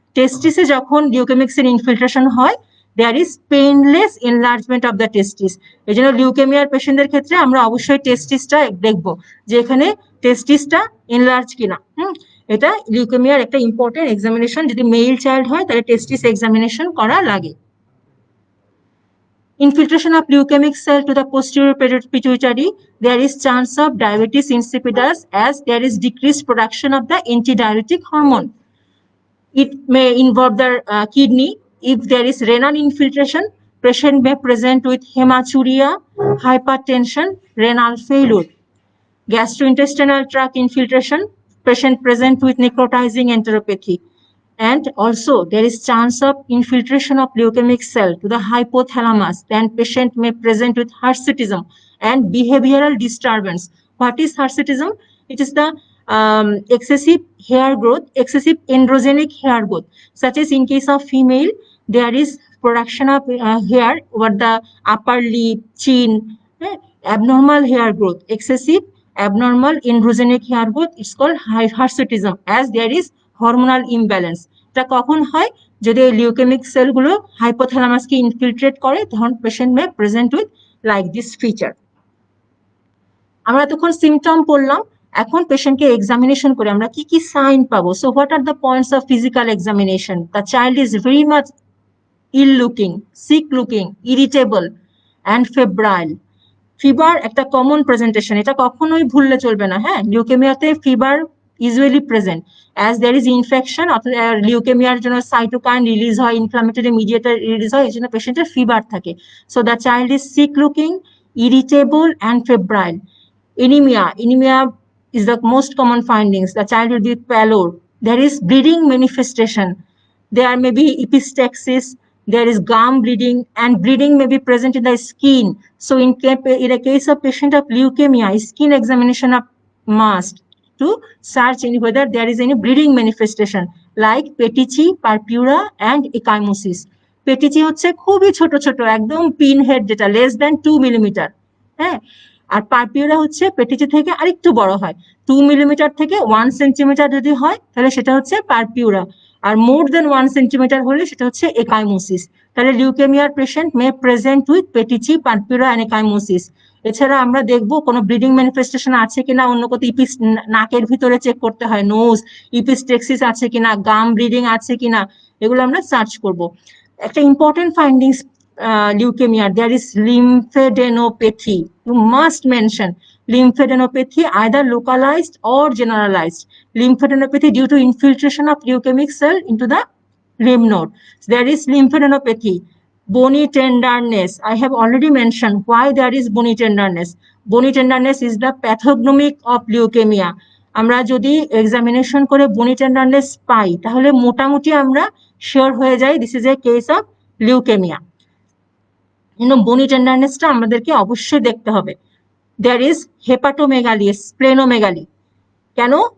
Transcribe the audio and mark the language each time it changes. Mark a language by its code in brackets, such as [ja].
[bn] টেস্টিসে যখন leukaemic sell infiltration হয়, [en] There is painless enlargement of the testis. [bn] এই জন্য লিউকেমিয়ার পেশেন্টদের ক্ষেত্রে আমরা অবশ্যই টেস্টিসটা দেখবো যে এখানে টেস্টিসটা এনলার্জ কিনা। এটা লিউকেমিয়ার একটা ইম্পর্টেন্ট এক্সামিনেশন। যদি মেল চাইল্ড হয় তাহলে টেস্টিস এক্সামিনেশন করা লাগে। [en] Infiltration of leukemic cell to the posterior pituitary, there is chance of diabetes insipidus as there is decreased production of the antidiuretic hormone. It may involve the kidney. If there is renal infiltration, patient may present with hematuria, hypertension, renal failure. Gastrointestinal tract infiltration, patient present with necrotizing enteropathy. And also there is chance of infiltration of leukemic cell to the hypothalamus, then patient may present with hirsutism and behavioral disturbance. What is hirsutism? It is the excessive hair growth, excessive androgenic hair growth, such as in case of female there is production of hair over the upper lip, chin, abnormal hair growth, excessive abnormal androgenic hair growth, it's called hirsutism, as there is hormonal imbalance. [bn] এটা কখন হয়? যদি leukaemic সেলগুলো হাইপোথ্যালামাসকে infiltrate করে, তখন [en] Patient may present with like this feature. [bn] আমরা তখন symptom পড়লাম, এখন পেশেন্টকে এক্সামিনেশন করে আমরা কি কি সাইন পাবো। [en] So what are the points of physical examination? The child is very much ill looking, sick looking, irritable and febrile. [bn] Fever একটা কমন প্রেজেন্টেশন, এটা কখনোই ভুললে চলবে না। হ্যাঁ, লিউকেমিয়াতে fever [en] usually present as there is infection, [bn] লিউকেমিয়ার জন্য cytokine release হয়, inflammatory mediator release হয়, এই জন্য পেশেন্টের ফিভার থাকে। [en] So the child is sick looking, irritable and febrile. Anemia is the most common findings. The child will be pallor. There is bleeding manifestation. There may be epistaxis. There is gum bleeding, and bleeding may be present in the skin. So in a case of patient of leukemia, skin examination of must to search whether there is any bleeding manifestation like petechiae, purpura and ecchymosis. [bn] Petechiae হচ্ছে খুবই ছোট ছোট একদম pin head, যেটা less than 2 millimetre. হ্যাঁ, আর purpura হচ্ছে পেটিচি থেকে আরেকটু বড় হয়, 2 মিলিমিটার থেকে 1 সেন্টিমিটার যদি হয় তাহলে সেটা হচ্ছে পারপিউরা, আর মোর দেন 1 সেন্টিমিটার হলে সেটা হচ্ছে একাইমোসিস। তাহলে লিউকেমিয়ার [en] Patient may present with petechiae, purpura and ecchymosis. [bn] এছাড়া আমরা দেখবো কোনো ব্লিডিং ম্যানিফেস্টেশন আছে কিনা, অন্য কোথাও নাকের ভিতরে চেক করতে হয়, নোজ, ইপিস্টেক্সিস আছে কিনা, গাম ব্লিডিং আছে কিনা, এগুলো আমরা সার্চ করব। একটা important findings [en] leukemia, there is lymphadenopathy. You must mention lymphadenopathy, either localized or generalized. Lymphadenopathy due to infiltration of leukemic cell into the lymph node. So there is lymphadenopathy. Bony tenderness, I have already mentioned why there is bony tenderness. Bony tenderness is the pathognomic of leukemia. [bn] আমরা যদি examination করে বনি tenderness পাই তাহলে মোটামুটি আমরা sure হয়ে যাই [en] This is a case of leukemia. [bn] বনি টেন্ডারনেসটা আমাদেরকে অবশ্যই দেখতে হবে। [en] There is hepatomegaly, splenomegaly. [bn] কেন?